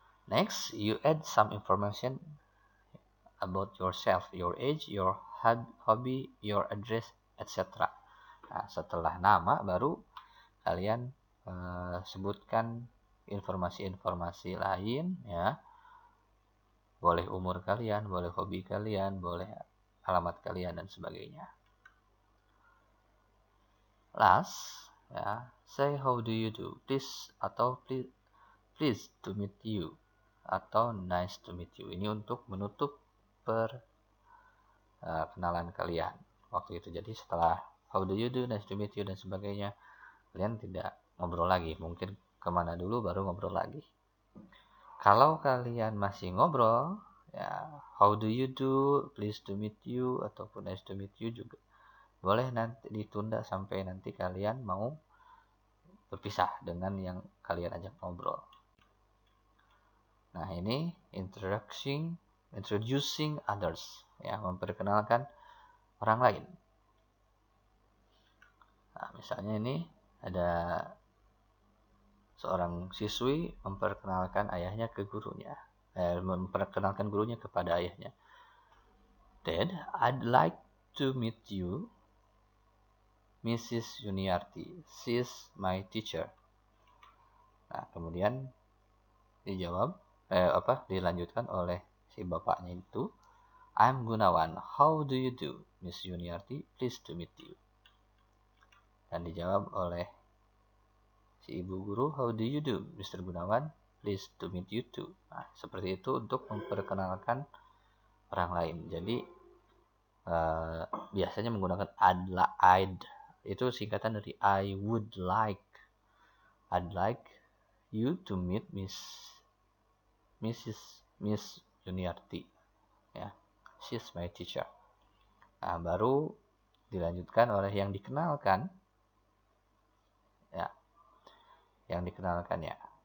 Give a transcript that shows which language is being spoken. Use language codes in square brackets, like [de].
[en] Next, you add some information about yourself, your age, your hobby, your address, etc. [id] Nah, setelah nama baru kalian sebutkan informasi-informasi lain ya. Boleh umur kalian, boleh hobi kalian, boleh alamat kalian dan sebagainya. [en] Last, ya, say how do you do, please atau please to meet you atau nice to meet you. [id] Ini untuk menutup kenalan kalian waktu itu. Jadi setelah [en] how do you do, nice to meet you [id] dan sebagainya, kalian tidak ngobrol lagi. Mungkin kemana dulu baru ngobrol lagi. Kalau kalian masih ngobrol, ya [en] how do you do, please to meet you [id] ataupun [en] nice to meet you [id] juga boleh nanti ditunda sampai nanti kalian mau berpisah dengan yang kalian ajak ngobrol. Nah, ini [en] introducing others [id] ya, memperkenalkan orang lain. Nah, misalnya ini ada seorang siswi memperkenalkan ayahnya ke gurunya, memperkenalkan gurunya kepada ayahnya. [en] Dad, I'd like to meet you, Mrs. Yuniarti. She's my teacher. [id] Nah, kemudian dijawab dilanjutkan oleh si bapaknya itu, [en] I'm Gunawan. How do you do, Miss Yuniarti? Pleased to meet you. [id] Dan dijawab oleh si ibu guru, [en] how do you do, Mr. Gunawan? pleased to meet you too. [id] Nah, seperti itu untuk memperkenalkan orang lain. Jadi biasanya menggunakan I'd, itu singkatan dari [en] I would like. I'd like you to meet Miss Juniarti. Ya, she's my teacher. [id] Nah, baru dilanjutkan oleh yang dikenalkan. Ya, yang dikenalkan ya.